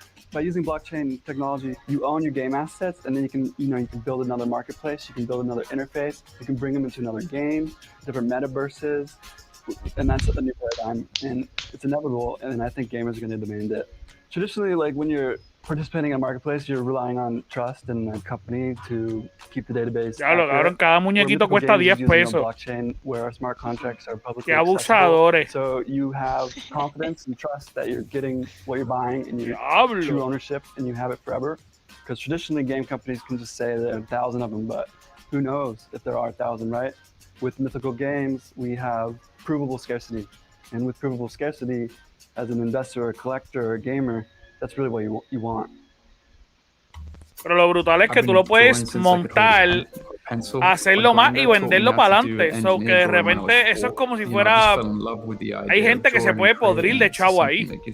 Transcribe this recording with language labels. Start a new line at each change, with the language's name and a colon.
English: By using blockchain technology, you own your game assets, and then you can build another marketplace, you can build another interface, you can bring them into another game, different metaverses, and that's a new paradigm, and it's inevitable, and I think gamers are going to demand it. Traditionally, like when you're participating in a marketplace, you're relying on trust in a company to keep the database.
Spanish: Claro, cabrón, cada muñequito cuesta 10 pesos.
English: Blockchain where our smart contracts are publicly
Spanish: Qué abusadores.
English: So you have confidence and trust that you're getting what you're buying and you have true ownership and you have it forever. Because traditionally game companies can just say there are 1,000 of them, but who knows if there are 1,000, right? With Mythical Games, we have provable scarcity. And with provable scarcity, as an investor, a collector, a gamer, that's really what you want.
Spanish: Pero lo brutal es que tú lo puedes montar, hacerlo más y venderlo para adelante. So que de repente eso es como si fuera. Hay gente que se puede podrir de chavo ahí.